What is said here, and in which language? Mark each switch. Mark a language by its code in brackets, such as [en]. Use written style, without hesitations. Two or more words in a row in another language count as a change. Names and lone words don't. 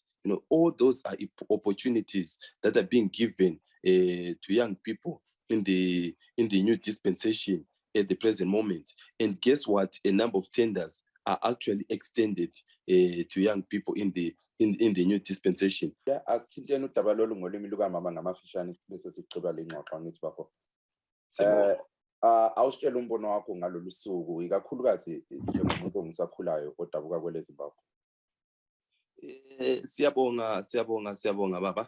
[en] You know, all those are opportunities that are being given to young people in the new dispensation at the present moment. And guess what? A number of tenders are actually extended to young people in the new dispensation. [nd] Asithintene udaba lolu ngolimi lukamama ngamafishane bese sigqiba le ngxoxo angithi bafo. Awusitshela umbono wakho ngalolu suku ikakhulukazi njengomuntu ongisakhulayo odabuka kwele Zimbabwe. Siyabonga baba.